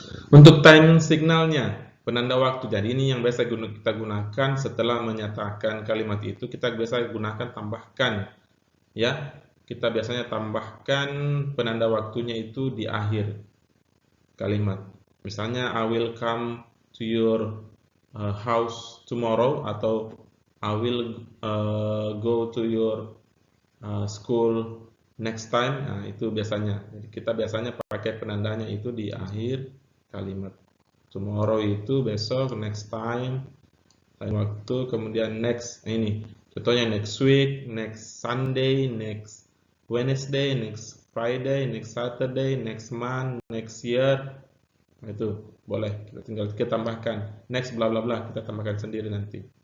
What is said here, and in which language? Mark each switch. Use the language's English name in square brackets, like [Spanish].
[Indonesian] Untuk time signalnya, penanda waktu. Jadi ini yang biasa kita gunakan setelah menyatakan kalimat itu, kita biasa gunakan tambahkan. Ya, kita biasanya tambahkan penanda waktunya itu di akhir kalimat. [English] Misalnya I will come to your house tomorrow, [Indonesian] atau [English] I will go to your school next time. [Indonesian] Nah, itu biasanya. Jadi kita biasanya pakai penandanya itu di akhir kalimat. Tomorrow itu besok, next time waktu, kemudian next ini. Contohnya [English] next week, next Sunday, next Wednesday, next Friday, next Saturday, next month, next year. [Indonesian] Nah, itu boleh, kita tinggal kita tambahkan next bla bla bla, kita tambahkan sendiri nanti.